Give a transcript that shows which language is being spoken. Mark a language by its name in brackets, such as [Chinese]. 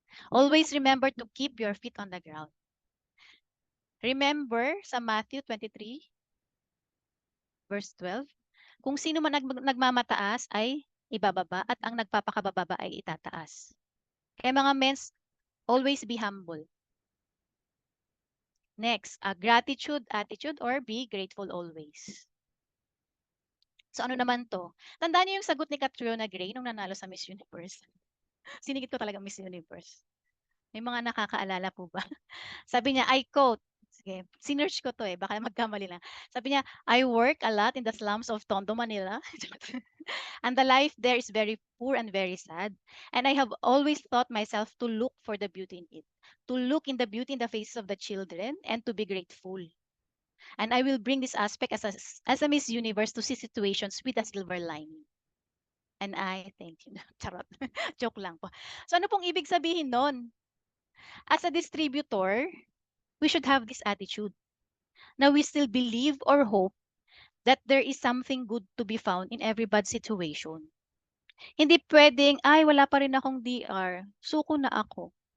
[English] Always remember to keep your feet on the ground. [Filipino] Remember sa Matthew 23, verse 12, kung sino man nagmamataas ay ibababa at ang nagpapakababa ay itataas. Kaya mga mens, [English] always be humble. Next, a gratitude attitude or be grateful always. [Filipino] So ano naman to? Tandaan niyo yung sagot ni Catriona Gray nung nanalo sa Miss Universe. Sinigit ko talaga Miss Universe. May mga nakakaalala po ba? Sabi niya, [English] I quote, [Filipino] sige, sinerch ko to baka magkamali lang. Sabi niya, [English] I work a lot in the slums of Tondo, Manila. And the life there is very poor and very sad. And I have always thought myself to look for the beauty in it. To look in the beauty in the faces of the children and to be grateful. And I will bring this aspect as a Miss Universe to see situations with a silver lining. And I thank you. [Filipino] Charot. Joke lang po. So ano pong ibig sabihin nun? [English] As a distributor, we should have this attitude. Now we still believe or hope that there is something good to be found in every bad situation. [Filipino] Hindi pwedeng, ay wala pa rin akong DR, suko na ako.